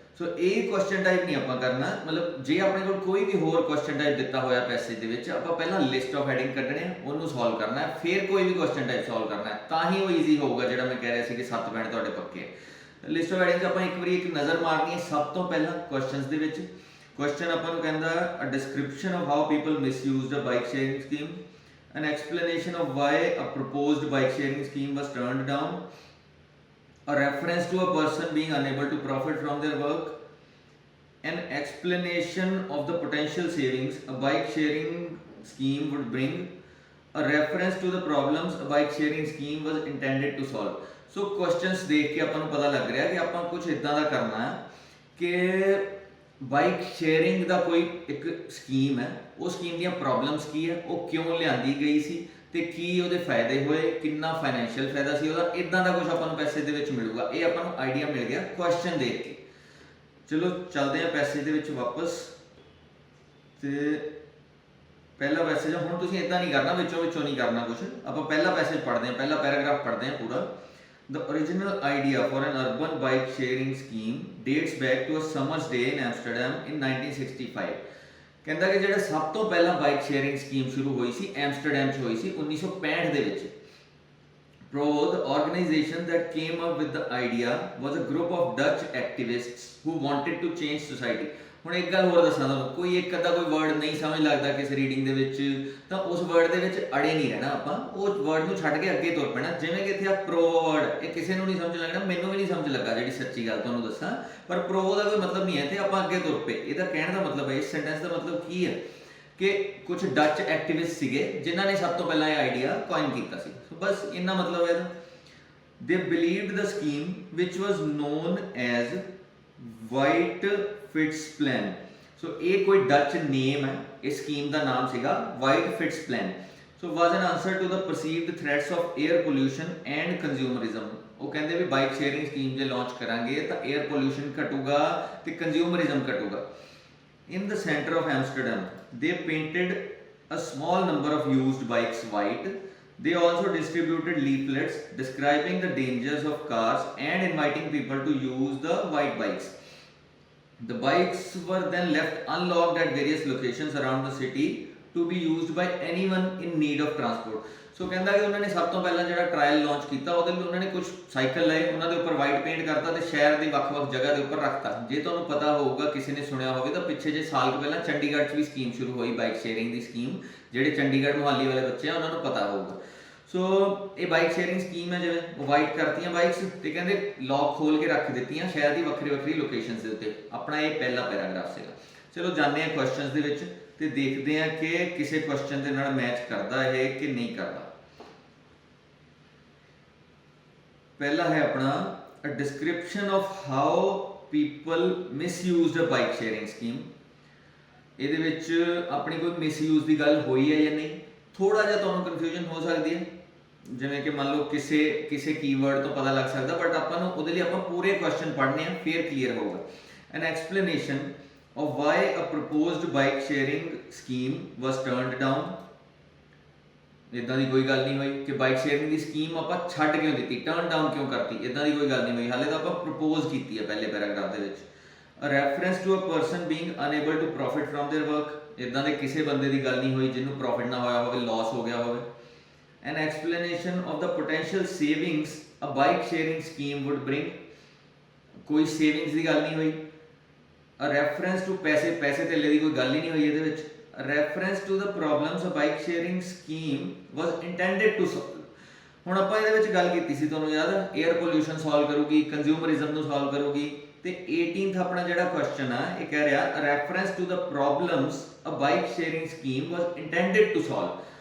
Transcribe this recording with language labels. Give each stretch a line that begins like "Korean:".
Punjabi: ਸੋ ਇਹ question type ਨਹੀਂ ਆਪਾਂ ਕਰਨਾ, ਮਤਲਬ ਜੇ ਆਪਣੇ ਕੋਲ ਕੋਈ ਵੀ ਹੋਰ ਕੁਐਸਚਨ ਟਾਈਪ ਦਿੱਤਾ ਹੋਇਆ ਪੈਸੇਜ ਦੇ ਵਿੱਚ, ਆਪਾਂ ਪਹਿਲਾਂ ਲਿਸਟ ਆਫ ਹੈਡਿੰਗ ਕੱਢਣੇ ਆ, ਉਹਨੂੰ ਸੋਲਵ ਕਰਨਾ ਹੈ, ਫਿਰ ਕੋਈ ਵੀ ਕੁਐਸਚਨ ਟਾਈਪ ਸੋਲਵ ਕਰਨਾ ਹੈ, ਤਾਂ ਹੀ ਉਹ ਈਜ਼ੀ ਹੋਊਗਾ। ਜਿਹੜਾ ਮੈਂ ਕਹਿ ਰਿਹਾ ਸੀ ਕਿ 7 ਬੈਂਡ ਤੁਹਾਡੇ ਪੱਕੇ ਹੈ। ਲਿਸਟ ਆਫ ਹੈਡਿੰਗ 'ਚ ਆਪਾਂ ਇੱਕ ਵਾਰੀ ਇੱਕ ਨਜ਼ਰ ਮਾਰਨੀ ਹੈ।
English: ਸਭ ਤੋਂ ਪਹਿਲਾਂ ਕੁਐਸਚਨਸ ਦੇ ਵਿੱਚ ਕੁਐਸਚਨ ਆਪਾਂ ਨੂੰ ਕਹਿੰਦਾ a description of how people misused a bike sharing scheme, an explanation of why a proposed bike sharing scheme was turned down, a reference to a person being unable to profit from their work, an explanation of the potential savings a bike sharing scheme would bring, a reference to the problems a bike sharing scheme was intended to solve.
Punjabi: So questions ਦੇਖ ਕੇ ਆਪਾਂ ਨੂੰ ਪਤਾ ਲੱਗ ਰਿਹਾ ਕਿ ਆਪਾਂ ਕੁਝ ਇਦਾਂ ਦਾ ਕਰਨਾ ਹੈ ਕਿ ਬਾਈਕ ਸ਼ੇਅਰਿੰਗ ਦਾ ਕੋਈ ਇੱਕ ਸਕੀਮ ਹੈ, ਉਹ ਸਕੀਮ ਦੀਆਂ ਪ੍ਰੋਬਲਮਸ ਕੀ ਹੈ, ਉਹ ਕਿਉਂ ਲਿਆਂਦੀ ਗਈ ਸੀ, ਤੇ ਕੀ ਉਹਦੇ ਫਾਇਦੇ ਹੋਏ, ਕਿੰਨਾ ਫਾਈਨੈਂਸ਼ੀਅਲ ਫਾਇਦਾ ਸੀ ਉਹਦਾ, ਇਦਾਂ ਦਾ ਕੁਝ ਆਪਾਂ ਨੂੰ ਪੈਸੇ ਦੇ ਵਿੱਚ ਮਿਲੂਗਾ। ਇਹ ਆਪਾਂ ਨੂੰ ਆਈਡੀਆ ਮਿਲ ਗਿਆ ਕੁਐਸਚਨ ਦੇਖ ਕੇ। ਚਲੋ ਚੱਲਦੇ ਹਾਂ ਪੈਸੇਜ ਦੇ ਵਿੱਚ ਵਾਪਸ। ਤੇ ਪਹਿਲਾ ਪੈਸੇਜ ਹੁਣ ਤੁਸੀਂ ਇਦਾਂ ਨਹੀਂ ਕਰਨਾ, ਵਿੱਚੋਂ ਨਹੀਂ ਕਰਨਾ ਕੁਝ। ਆਪਾਂ ਪਹਿਲਾ ਪੈਸੇਜ ਪੜ੍ਹਦੇ ਹਾਂ, ਪਹਿਲਾ ਪੈਰਾਗ੍ਰਾਫ ਪੜ੍ਹਦੇ ਹਾਂ ਪੂਰਾ।
English: The original idea for an urban bike sharing scheme dates back to a summer's day in Amsterdam in 1965.
Punjabi: ਕਹਿੰਦਾ ਕਿ ਜਿਹੜਾ ਸਭ ਤੋਂ ਪਹਿਲਾਂ ਬਾਈਕ ਸ਼ੇਅਰਿੰਗ ਸਕੀਮ ਸ਼ੁਰੂ ਹੋਈ ਸੀ ਐਮਸਟਰਡਮ 'ਚ ਹੋਈ ਸੀ 1965 ਦੇ ਵਿੱਚ।
English: The organization that came up with the idea was a group of Dutch activists who wanted to change society.
Punjabi: ਹੁਣ ਇੱਕ ਗੱਲ ਹੋਰ ਦੱਸਾਂ ਤੁਹਾਨੂੰ, ਕੋਈ ਇੱਕ ਅੱਧਾ ਕੋਈ ਵਰਡ ਨਹੀਂ ਸਮਝ ਲੱਗਦਾ ਕਿਸੇ ਰੀਡਿੰਗ ਦੇ ਵਿੱਚ, ਤਾਂ ਉਸ ਵਰਡ ਦੇ ਵਿੱਚ ਅੜੇ ਨਹੀਂ ਰਹਿਣਾ ਆਪਾਂ, ਉਹ ਵਰਡ ਨੂੰ ਛੱਡ ਕੇ ਅੱਗੇ ਤੁਰ ਪੈਣਾ। ਜਿਵੇਂ ਕਿ ਇੱਥੇ ਆ ਪ੍ਰੋ ਵਰਡ, ਇਹ ਕਿਸੇ ਨੂੰ ਨਹੀਂ ਸਮਝ ਲੱਗਣਾ, ਮੈਨੂੰ ਵੀ ਨਹੀਂ ਸਮਝ ਲੱਗਾ ਜਿਹੜੀ ਸੱਚੀ ਗੱਲ ਤੁਹਾਨੂੰ ਦੱਸਾਂ, ਪਰ ਪ੍ਰੋ ਦਾ ਕੋਈ ਮਤਲਬ ਨਹੀਂ ਹੈ ਇੱਥੇ, ਆਪਾਂ ਅੱਗੇ ਤੁਰ ਪਏ। ਇਹਦਾ ਕਹਿਣ ਦਾ ਮਤਲਬ ਹੈ, ਇਸ ਸੈਂਟੈਂਸ ਦਾ ਮਤਲਬ ਕੀ ਹੈ ਕਿ ਕੁਝ ਡੱਚ ਐਕਟਿਵਿਸਟ ਸੀਗੇ ਜਿਨ੍ਹਾਂ ਨੇ ਸਭ ਤੋਂ ਪਹਿਲਾਂ ਇਹ ਆਈਡੀਆ ਕੋਇਨ ਕੀਤਾ ਸੀ। ਸੋ ਬਸ ਇੰਨਾ ਮਤਲਬ ਹੈ।
English: They believed the scheme, which was known as White Fits Plan.
Punjabi: So ਇਹ ਕੋਈ ਡੱਚ ਨੇਮ ਹੈ, ਇਸ ਸਕੀਮ ਦਾ ਨਾਮ ਸੀਗਾ White Fits Plan.
English: So was an answer to the perceived threats of air pollution and consumerism.
Punjabi: ਉਹ ਕਹਿੰਦੇ ਵੀ ਬਾਈਕ ਸ਼ੇਅਰਿੰਗ ਸਕੀਮ ਜੇ launch ਕਰਾਂਗੇ ਤਾਂ 에ਅਰ ਪੋਲਿਊਸ਼ਨ ਘਟੂਗਾ ਤੇ ਕੰਜ਼ਿਊਮਰਿਜ਼ਮ ਘਟੂਗਾ।
English: In the center of Amsterdam, they painted a small number of used bikes white. They also distributed leaflets describing the dangers of cars and inviting people to use the white bikes. The bikes were then left unlocked at various locations around the city to be used by anyone in need of transport.
Punjabi: ਸੋ ਕਹਿੰਦਾ ਕਿ ਉਹਨਾਂ ਨੇ ਸਭ ਤੋਂ ਪਹਿਲਾਂ ਜਿਹੜਾ trial launch ਕੀਤਾ ਉਹਦੇ ਲਈ ਉਹਨਾਂ ਨੇ ਕੁਝ ਸਾਈਕਲ ਲਏ, ਉਹਨਾਂ ਦੇ ਉੱਪਰ ਵਾਈਟ ਪੇਂਟ ਕਰਤਾ ਤੇ ਸ਼ਹਿਰ ਦੀ ਵੱਖ-ਵੱਖ ਜਗ੍ਹਾ ਦੇ ਉੱਪਰ ਰੱਖਤਾ। ਜੇ ਤੁਹਾਨੂੰ ਪਤਾ ਹੋਊਗਾ, ਕਿਸੇ ਨੇ ਸੁਣਿਆ ਹੋਵੇ ਤਾਂ ਪਿੱਛੇ ਜੇ ਸਾਲ ਕੁ ਪਹਿਲਾਂ ਚੰਡੀਗੜ੍ਹ 'ਚ ਵੀ ਸਕੀਮ ਸ਼ੁਰੂ ਹੋਈ ਬਾਈਕ ਸ਼ੇਅਰਿੰਗ ਦੀ ਸਕੀਮ, ਜਿਹੜੇ ਚੰਡੀਗੜ੍ਹ ਮੁਹਾਲੀ ਵਾਲੇ ਬੱਚੇ ਆ ਉਹਨਾਂ ਨੂੰ ਪਤਾ ਹੋਊਗਾ। ਸੋ ਇਹ ਬਾਈਕ ਸ਼ੇਅਰਿੰਗ ਸਕੀਮ ਹੈ, ਜਿਵੇਂ ਉਹ ਵਾਈਟ ਕਰਤੀਆਂ ਬਾਈਕਸ ਤੇ ਕਹਿੰਦੇ ਲੌਕ ਖੋਲ ਕੇ ਰੱਖ ਦਿੱਤੀਆਂ ਸ਼ਹਿਰ ਦੀ ਵੱਖਰੀ ਲੋਕੇਸ਼ਨਸ ਦੇ ਉੱਤੇ। ਆਪਣਾ ਇਹ ਪਹਿਲਾ ਪੈਰਾਗ੍ਰਾਫ ਸੀਗਾ। ਚਲੋ ਜਾਂਦੇ ਹਾਂ ਕੁਐਸਚਨਸ ਦੇ ਵਿੱਚ ਤੇ ਦੇਖਦੇ ਹਾਂ ਕਿ ਕਿਸੇ ਕੁਐਸਚਨ ਦੇ ਨਾਲ ਮੈਚ ਕਰਦਾ ਇਹ ਕਿ ਨਹੀਂ ਕਰਦਾ। ਪਹਿਲਾ ਹੈ ਆਪਣਾ
English: A description of how people misused a bike sharing scheme.
Punjabi: ਇਹਦੇ ਵਿੱਚ ਆਪਣੀ ਕੋਈ ਮਿਸਯੂਜ਼ ਦੀ ਗੱਲ ਹੋਈ ਹੈ ਜਾਂ ਨਹੀਂ, ਥੋੜਾ ਜਿਹਾ ਤੁਹਾਨੂੰ ਕਨਫਿਊਜ਼ਨ ਹੋ ਸਕਦੀ ਹੈ, ਜਿਵੇਂ ਕਿ ਮੰਨ ਲਓ ਕਿਸੇ ਕੀਵਰਡ ਤੋਂ ਪਤਾ ਲੱਗ ਸਕਦਾ, ਬਟ ਆਪਾਂ ਨੂੰ ਉਹਦੇ ਲਈ ਆਪਾਂ ਪੂਰੇ ਕੁਐਸਚਨ ਪੜ੍ਹਨੇ ਆ, ਫਿਰ ਕਲੀਅਰ ਹੋਊਗਾ।
English: An explanation of why a proposed bike sharing scheme was turned down।
Punjabi: ਇਦਾਂ ਦੀ ਕੋਈ ਗੱਲ ਨਹੀਂ ਹੋਈ ਕਿ ਬਾਈਕ ਸ਼ੇਅਰਿੰਗ ਦੀ ਸਕੀਮ ਆਪਾਂ ਛੱਡ ਕਿਉਂ ਦਿੱਤੀ, ਟਰਨ ਡਾਊਨ ਕਿਉਂ ਕਰਤੀ, ਇਦਾਂ ਦੀ ਕੋਈ ਗੱਲ ਨਹੀਂ ਹੋਈ। ਹਾਲੇ ਤਾਂ ਆਪਾਂ ਪ੍ਰਪੋਜ਼ ਕੀਤੀ ਹੈ ਪਹਿਲੇ ਪੈਰਾਗ੍ਰਾਫ ਦੇ ਵਿੱਚ।
English: a reference to a person being unable to profit from their work,
Punjabi: ਇਦਾਂ ਦੇ ਕਿਸੇ ਬੰਦੇ ਦੀ ਗੱਲ ਨਹੀਂ ਹੋਈ ਜਿਹਨੂੰ ਪ੍ਰੋਫਿਟ ਨਾ ਹੋਇਆ ਹੋਵੇ, ਲਾਸ ਹੋ ਗਿਆ ਹੋਵੇ।
English: an explanation of the potential savings a bike sharing scheme would bring,
Punjabi: ਕੋਈ ਸੇਵਿੰਗਸ ਦੀ ਗੱਲ ਨਹੀਂ ਹੋਈ।
English: a reference to
Punjabi: ਪੈਸੇ ਧੇਲੇ ਦੀ ਕੋਈ ਗੱਲ ਹੀ ਨਹੀਂ ਹੋਈ ਇਹਦੇ ਵਿੱਚ।
English: a reference to the problems a bike sharing scheme was intended to solve।
Punjabi: ਹੁਣ ਆਪਾਂ ਇਹਦੇ ਵਿੱਚ ਗੱਲ ਕੀਤੀ ਸੀ, ਤੁਹਾਨੂੰ ਯਾਦ ਹੈ, 에ਅਰ ਪੋਲਿਊਸ਼ਨ ਸੋਲਵ ਕਰੂਗੀ, ਕੰਜ਼ਿਊਮਰਿਜ਼ਮ ਨੂੰ ਸੋਲਵ ਕਰੂਗੀ। ਤੇ 18th ਆਪਣਾ ਜਿਹੜਾ ਕੁਐਸਚਨ ਆ ਇਹ ਕਹਿ ਰਿਹਾ
English: a reference to the problems a bike sharing scheme was intended to solve।